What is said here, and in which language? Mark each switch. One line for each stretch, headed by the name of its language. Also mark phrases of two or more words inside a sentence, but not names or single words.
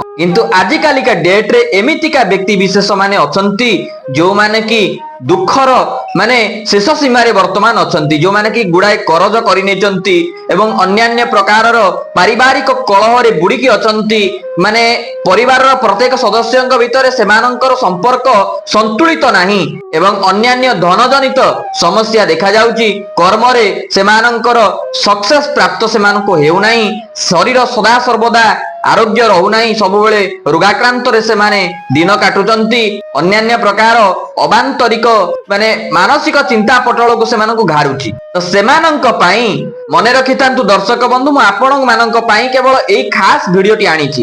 Odia: କିନ୍ତୁ ଆଜି କାଲିକା ଡେଟ ରେ ଏମିତିକା ବ୍ୟକ୍ତି ବିଶେଷ ମାନେ ଅଛନ୍ତି ଯେଉଁ ମାନେ କି ଦୁଃଖର ମାନେ ଶେଷ ସୀମା ରେ ବର୍ତ୍ତମାନ ଅଛନ୍ତି, ଯେଉଁ ମାନେ କି ଗୁଡ଼ାଏ କରଜ କରି ନେଇଛନ୍ତି ଏବଂ ଅନ୍ୟାନ୍ୟ ପ୍ରକାରର ପାରିବାରିକ କଳହ ରେ ବୁଡ଼ି କି ଅଛନ୍ତି। ମାନେ ପରିବାର ର ପ୍ରତ୍ୟେକ ସଦସ୍ୟଙ୍କ ଭିତରେ ସେମାନଙ୍କର ସମ୍ପର୍କ ସନ୍ତୁଳିତ ନାହିଁ ଏବଂ ଅନ୍ୟାନ୍ୟ ଧନ ଜନିତ ସମସ୍ୟା ଦେଖା ଯାଉଛି। କର୍ମ ରେ ସେମାନଙ୍କର ସକ୍ସେସ ପ୍ରାପ୍ତ ସେମାନଙ୍କୁ ହେଉ ନାହିଁ। ଶରୀର ସଦା ସର୍ବଦା ଆରୋଗ୍ୟ ରହୁନାହିଁ, ସବୁବେଳେ ରୋଗାକ୍ରାନ୍ତରେ ସେମାନେ ଦିନ କାଟୁଛନ୍ତି, ଅନ୍ୟାନ୍ୟ ପ୍ରକାର ଅବାନ୍ତରିକ ମାନେ ମାନସିକ ଚିନ୍ତା ପଟଳକୁ ସେମାନଙ୍କୁ ଘାରୁଛି। ତ ସେମାନଙ୍କ ପାଇଁ ମନେ ରଖିଥାନ୍ତୁ ଦର୍ଶକ ବନ୍ଧୁ, ମୁଁ ଆପଣମାନଙ୍କ ପାଇଁ କେବଳ ଏଇ ଖାସ ଭିଡିଓଟି ଆଣିଛି।